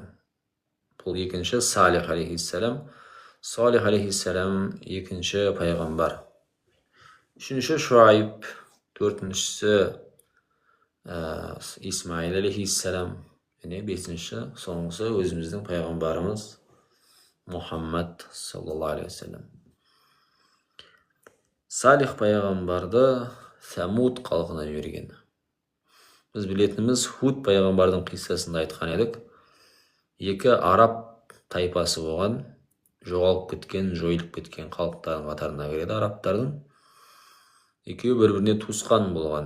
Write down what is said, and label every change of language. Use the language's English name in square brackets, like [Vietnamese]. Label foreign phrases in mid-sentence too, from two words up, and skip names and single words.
[Kazakh] Бұл екінші Салих алейхиссалам. Салих алейхиссалам екінші пайғамбар. Үшінші Шуайб, төртіншісі Исмаил алейхиссалам. Және бесінші, соңғысы өзіміздің пайғамбарымыз Мұхаммад [Arabic] صلى الله عليه وسلم. [Kazakh] Салих пайғамбарды Самуд халқына жіберген. Біз білетініміз Худ пайғамбардың қиссасында айтқан едік. Екі араб тайпасы болған, жоғалып кеткен, жойылып кеткен халықтардың қатарына кіреді арабтардың. Екеуі бір-біріне туысқан болған.